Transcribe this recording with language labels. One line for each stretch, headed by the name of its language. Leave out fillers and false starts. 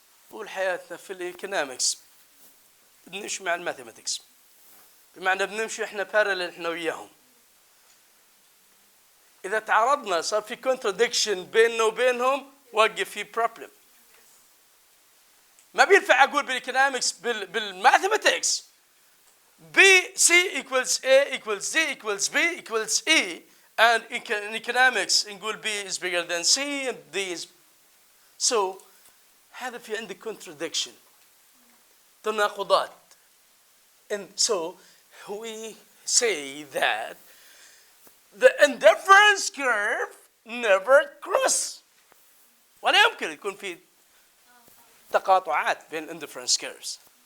Arabic: طول حياتنا في الايكونومكس بنمشي مع الماثيماتكس، بمعنى بنمشي احنا بارلل احنا وياهم. اذا تعرضنا صار في كونتراديكشن بيننا وبينهم وقف في بروبلم. ما بينفع اقول بالايكونومكس بالماثيماتكس
English: B C equals A equals D equals B equals E, and in economics
Arabic: نقول
English: B is bigger than C and D is so.
Arabic: هذا في عندك contradiction, تناقضات.
English: And so we say that the indifference curve never cross.
Arabic: ولا يمكن يكون في تقاطعات بين indifference curves.